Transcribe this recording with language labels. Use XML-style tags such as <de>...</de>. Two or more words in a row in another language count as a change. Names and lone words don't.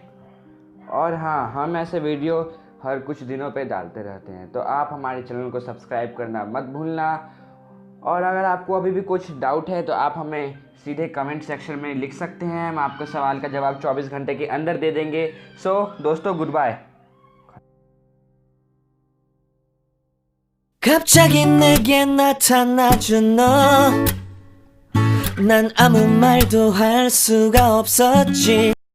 <hi>और हाँ, हम ऐसे वीडियो हर कुछ दिनों पे डालते रहते हैं, तो आप हमारे चैनल को सब्सक्राइब करना मत भूलना। और अगर आपको अभी भी कुछ डाउट है तो आप हमें सीधे</hi> <en>comment section</en> <hi>में लिख सकते हैं, हम आपके सवाल का जवाब 24 घंटे के अंदर दे देंगे। सो दोस्तों,</hi> <en>good bye.</en> <ko>갑자기 내게 나타나준 너, 난 아무 말도 할 수가 없었지.</ko>